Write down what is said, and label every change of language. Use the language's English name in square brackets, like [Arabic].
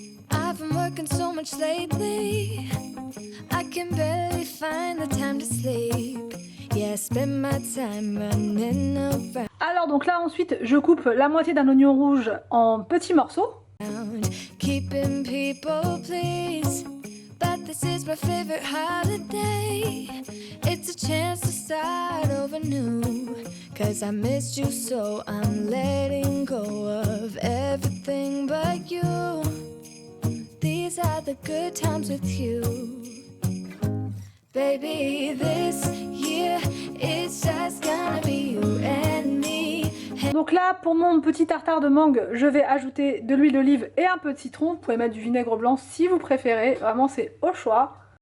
[English] I've been working so much lately, I can barely find the time to sleep. Yeah, spend my time running around. [French] Alors donc là ensuite je coupe la moitié d'un oignon rouge en petits morceaux. [English] Keeping people pleased, but this is my favorite holiday. It's a chance to start over new, cause I missed you so I'm letting go of everything but you. These are the good times with you. Baby, this year it's just gonna be you and me. [French] Donc là, pour mon petit tartare de mangue, je vais ajouter de l'huile d'olive et un peu de citron. Vous pouvez mettre du vinaigre blanc si vous préférez. Vraiment, c'est au choix.